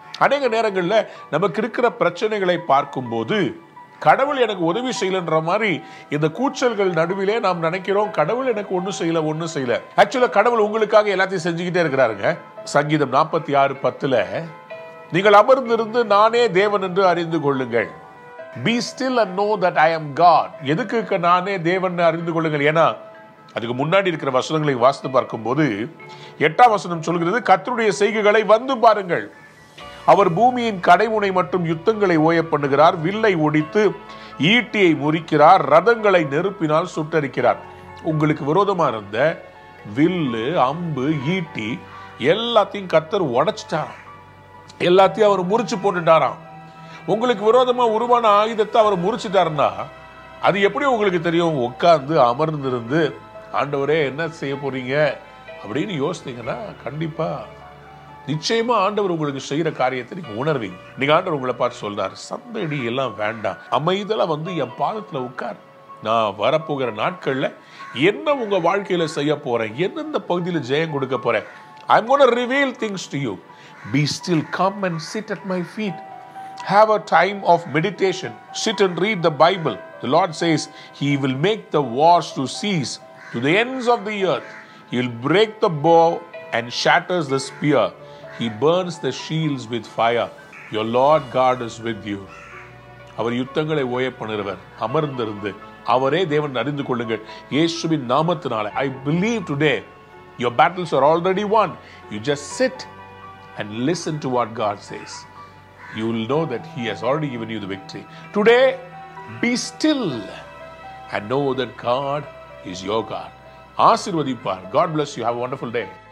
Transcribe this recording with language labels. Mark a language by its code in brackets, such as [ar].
[ta] அநேக நேரங்களில் நமக்கு இருக்கிற பிரச்சனைகளை பார்க்கும்போது கடவுள் எனக்கு உதவி செய்யலன்ற மாதிரி இந்த கூச்சல்கள் நடுவிலே நாம் நினைக்கிறோம், கடவுள் எனக்கு ஒன்றும் செய்யல. ஆக்சுவலா கடவுள் உங்களுக்காக எல்லாத்தையும் செஞ்சுக்கிட்டே இருக்கிறாருங்க. சங்கீதம் 46:10 நீங்கள் அமர்ந்திருந்து நானே தேவன் என்று அறிந்து கொள்ளுங்கள். [en] Be still and know that I am God. [ta] எதுக்கு நானே தேவன் அறிந்து கொள்ளுங்கள்? ஏன்னா அதுக்கு முன்னாடி இருக்கிற வசனங்களை வாசித்து பார்க்கும்போது 8ஆம் வசனம் சொல்கிறது, கர்த்தருடைய செய்கைகளை வந்து பாருங்கள். அவர் பூமியின் கடைமுனை மற்றும் யுத்தங்களை ஓய பண்ணுகிறார், வில்லை ஒடித்து ஈட்டியை முறிக்கிறார், ரதங்களை நெருப்பினால் சுட்டரிக்கிறார். உங்களுக்கு விரோதமா இருந்த வில்லு, அம்பு, ஈட்டி எல்லாத்தையும் கர்த்தர் உடைச்சிட்டாராம், எல்லாத்தையும் அவர் முறிச்சு போட்டுட்டாராம். உங்களுக்கு விரோதமா உருவான ஆயுதத்தை அவர் முறிச்சிட்டாருன்னா அது எப்படி உங்களுக்கு தெரியும்? உட்கார்ந்து அமர்ந்திருந்து ஆண்டவரே என்ன செய்ய போறீங்க அப்படின்னு யோசித்தீங்கன்னா கண்டிப்பா நிச்சயமா ஆண்டவர் உங்களுக்கு செய்யற காரியத்தை நீங்க உணர்வீங்க. நீங்க ஆண்டவர் உங்களை பார்த்து சொல்றாரு, சந்தடி எல்லாம் வேண்டாம், அமைதலா என் பாதத்துல உட்கார். நான் வரப்போகிற நாட்கள்ல என்ன உங்க வாழ்க்கையில செய்ய போறேன், எந்தெந்த பகுதியில ஜெயம் கொடுக்க போறேன். [en] I'm going to reveal things to you. Be still, come and sit at my feet. Have a time of meditation. Sit and read the Bible. The Lord says He will make the wars to cease to the ends of the earth. He will break the bow and shatters the spear. He burns the shields with fire. Your Lord God is with you. [ta] அவர் யுத்தங்களை ஓய பண்ணுகிறவர். அமர்ந்திருந்து அவரே தேவன் அறிந்து கொள்ளுங்கள் இயேசுவின் நாமத்தினால. [en] I believe today your battles are already won. You just sit and listen to what God says. You will know that He has already given you the victory. Today, be still and know that God is your God. [ta] ஆசீர்வதிப்பார். [en] God bless you. Have a wonderful day.